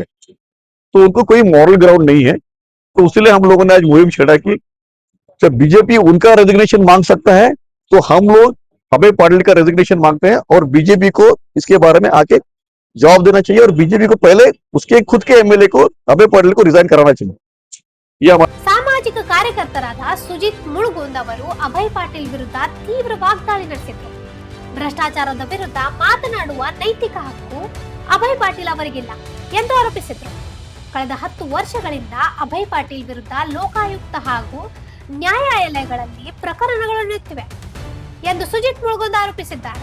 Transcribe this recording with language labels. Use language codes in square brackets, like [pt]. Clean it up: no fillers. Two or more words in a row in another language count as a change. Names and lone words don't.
[hi] तो उनको कोई [en] moral ground [hi] नहीं है। तो इसलिए हम लोगों ने आज मुहिम छेड़ा कि जब बीजेपी उनका रेजिग्नेशन मांग सकता है तो हम लोग अभय पाटिल का रेजिग्नेशन मांगते हैं, और बीजेपी को इसके बारे में आके जवाब देना चाहिए, और बीजेपी को पहले उसके खुद के एमएलए को अभय पाटिल को रिजाइन कराना चाहिए। [kn] ಸಾಮಾಜಿಕ ಕಾರ್ಯಕರ್ತರಾದ ಸುಜಿತ್ ಮುಳುಗುಂದ್ ಅವರು ಅಭಯ್ ಪಾಟೀಲ್ ವಿರುದ್ಧ ತೀವ್ರ ವಾಗ್ದಾಳಿ ನಡೆಸಿದರು. ಭ್ರಷ್ಟಾಚಾರದ ವಿರುದ್ಧ ಮಾತನಾಡುವ ನೈತಿಕ ಹಕ್ಕು ಅಭಯ್ ಪಾಟೀಲ್ ಅವರಿಗಿಲ್ಲ ಎಂದು ಆರೋಪಿಸಿದರು. ಕಳೆದ 10 ವರ್ಷಗಳಿಂದ ಅಭಯ್ ಪಾಟೀಲ್ ವಿರುದ್ಧ ಲೋಕಾಯುಕ್ತ ಹಾಗೂ ನ್ಯಾಯಾಲಯಗಳಲ್ಲಿ ಪ್ರಕರಣಗಳು ನಡೆಯುತ್ತಿವೆ ಎಂದು ಸುಜಿತ್ ಮುಳುಗುಂದ್ ಆರೋಪಿಸಿದ್ದಾರೆ.